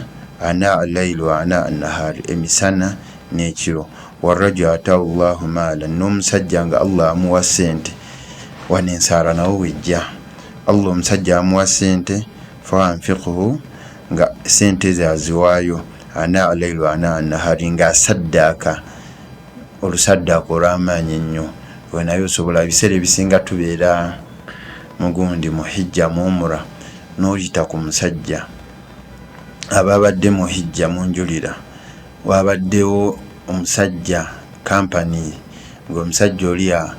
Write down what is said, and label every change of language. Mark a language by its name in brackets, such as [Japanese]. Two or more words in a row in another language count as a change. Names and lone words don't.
[Arabic] آناء الليل وآناء النهار [Ganda] emisana n'ekiro [Arabic] ورجل آتاه الله مالا [Ganda] n'omusajja nga Allah amuwa ssente wano ensaala nawo wejja Allah omusajja amuwa ssente [Arabic] فأنفقه [Ganda] nga ssente ze aziwaayo [Arabic] آناء الليل وآناء النهار [Ganda] nga asaddaaka olusaddaaka olw'amaanyi ennyo we naye osobola ebiseera ebisinga tubeera mugundi mu hijja mu umra n'oyita ku musajja ababadde mu hijja munjulira wabaddewo omusajja kampani ng'omusajja oli